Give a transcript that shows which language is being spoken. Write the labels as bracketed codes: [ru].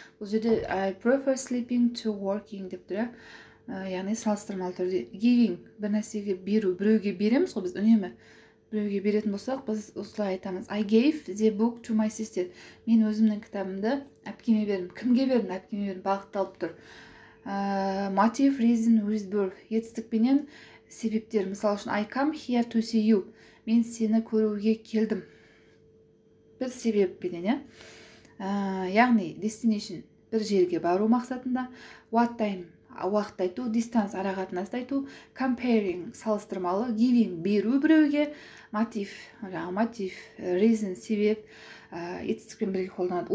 [kk] Бұл жерде [en] I prefer sleeping to working [kk] деп тұр. Яғни салыстырмалы түрде giving, бір нәрсеге беру, біреуге береміз ғой, біз үнемі біреуге беретін болсақ, біз осылай айтамыз. [en] I gave the book to my sister. [kk] Мен өзімнің кітабымды әпкеме бердім. Кімге бердім? Әпкеме бердім. Бағытталып тұр. [en] Motive, reason, with birth. [kk] Етістікпенен себептер. Мысалы үшін [en] I come here to see you. [kk] Мен сені көруге келдім. Бір себеппенен, яғни destination, бір жерге бару мақсатында. What time, уақыт айту. Distance, арақатынасты айту. Comparing, салыстырмалы. Giving, беру біреуге. Motive, reason, себеп, етістікпен бірге қолданады.